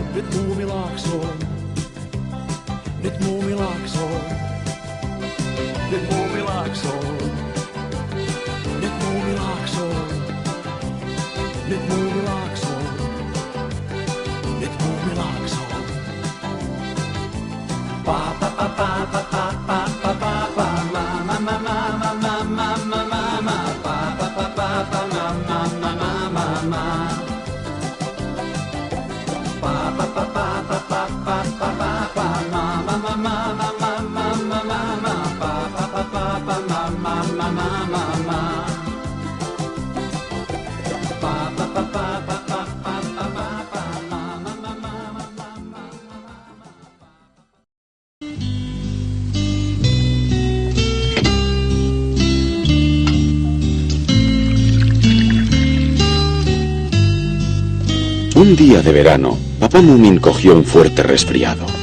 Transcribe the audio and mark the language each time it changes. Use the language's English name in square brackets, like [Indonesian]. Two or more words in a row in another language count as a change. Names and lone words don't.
[Finnish] Nyt Muumilaaksoon, nyt Muumilaaksoon, nyt Muumilaaksoon, nyt Muumilaaksoon, nyt Muumilaaksoon, nyt Muumilaaksoon. Pa pa pa pa pa pa pa pa pa pa ma ma ma ma ma ma ma ma ma pa pa pa pa pa ma ma ma ma ma ma pa pa pa pa pa pa pa pa pa pa ma ma ma ma ma ma ma ma ma ma pa pa pa pa pa ma ma ma ma ma ma pa pa pa pa pa pa pa pa pa ma ma ma ma ma ma. [Spanish] Un día de verano, Papá Moomin cogió un fuerte resfriado.